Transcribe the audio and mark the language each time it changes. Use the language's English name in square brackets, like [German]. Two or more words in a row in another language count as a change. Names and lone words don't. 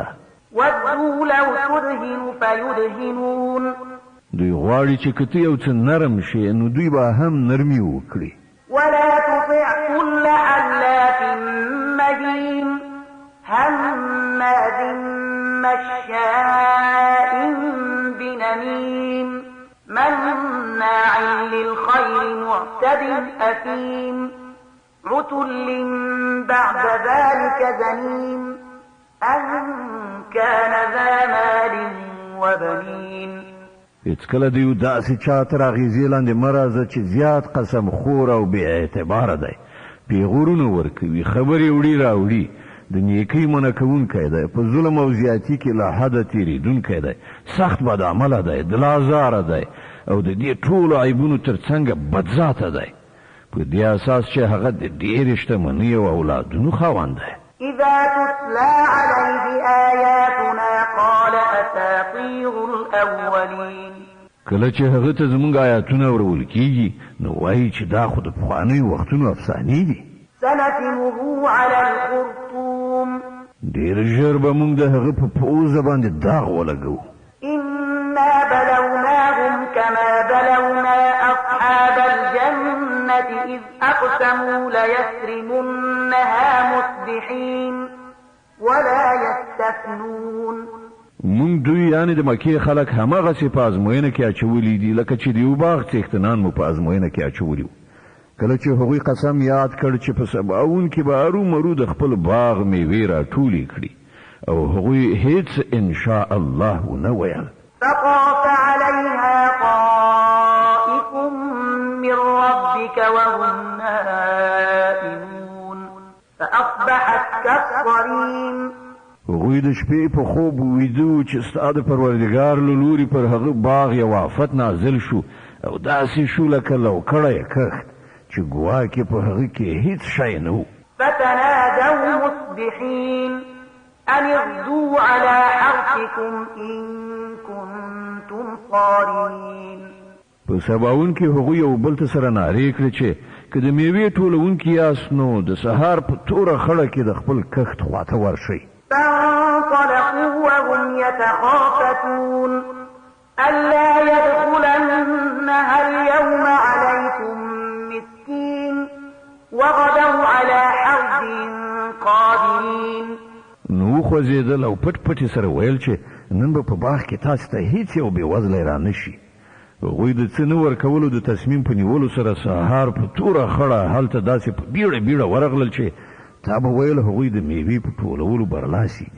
[Arabic] ودوا لو تدهن فيدهنون [Pashto] دوی غواړي چې که ته یو څه نرم شي نو دوی به هم نرمي وکړي [Arabic] ولا تطع كل حلاف مهين هماز مشاء بنميم مناع للخير معتد أثيم عتل بعد ذلك زنيم أن كان ذا مال وبنين [Pashto] هېڅکله د یو داسې چا تر اغېزې لاندې مه راځه چې زیات قسم خور او بې اعتباره دی پیغورونه ورکوي خبرې وړي راوړي د نیکۍ منع کوونکی دی په ظلم او زیاتي کې له حده تېرېدونکی دی سخت بدعمله دی دلازاره دی او د دې ټولو عیبونو تر څنګه بدذاته دی په دې اساس چې هغه د ډېرې شتمنۍ او اولادونو خاوند دی [Arabic] إذا تتلى عليه آياتنا قال أساطير الأولين [Pashto] کله چې هغه ته زموږ آیاتونه ورول کېږي نو وایي چې دا خو د پخوانیو وختونو افسانې دي [Arabic] سنسمه على الخرطوم [Pashto] ډېر ژر به موږ د هغه په پوزه باندې داغ ولګو [Arabic] إنا بلوناهم كما بلونا أصحاب الجنة إذ أقسموا ليسرمنها مصبحين ولا يستثنون [Pashto] مونږ دوی یعنې د مکې خلک هماغسې په ازموینه کې اچولي دي لکه چې د یو باغ څښتنان مو په ازموینه کې اچولي وو کله چې هغوی قسم یاد کړ چې په سباوون کې به ارومرو د خپل باغ میوې راټولې کړي او هغوی هیڅ [Arabic] انشاء الله [Pashto] ونه ویل [Arabic] فطاف عليها طائف من ربك وهم نائمون فأصبحت كالصريم [Pashto] هغوی د شپې په خوب ویده چې ستا د پروردګار له لوري پر هغه باغ یو آفت نازل شو او داسې شو لکه لوکړی کښت چې ګواکې په هغه کې هیڅ شی نه و [Arabic] فتنادوا مصبحين أن اغدوا على حرثكم إن كنتم صارمين. [Pashto] په سباون کې هغوی یو بل ته سره نارې کړې چې که د میوې ټولونکي یاست نو د سهار په توره خړه کې د خپل کښت خواته ورشئ. [Arabic] فانطلقوا وهم يتخافتون ألا يدخلنها اليوم عليكم مسكين وغدوا على حرد قادرين. [Pashto] نو خوځېدل او پټ پټ سره ویل چې نن به په باغ کې تاسو ته هیڅ یو بېوزلی را نشي. هغوی د څه نه ورکولو د تصمیم په نیولو سره سهار په توره خړه هلته داسې په بیړه بیړه ورغلل چې تا به ویل هغوی د میوې په ټولولو برلاسي دي.